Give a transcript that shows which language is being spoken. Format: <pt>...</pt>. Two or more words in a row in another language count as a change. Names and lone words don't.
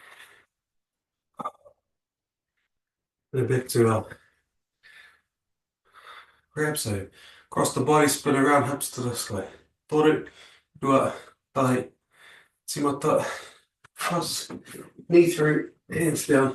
<en>And back to our grab. So cross the body, spin around, hips to the sky.</en> <mi>Toru, rua, tahi, timata.</mi> <en>Cross, knee through, hands down.</en>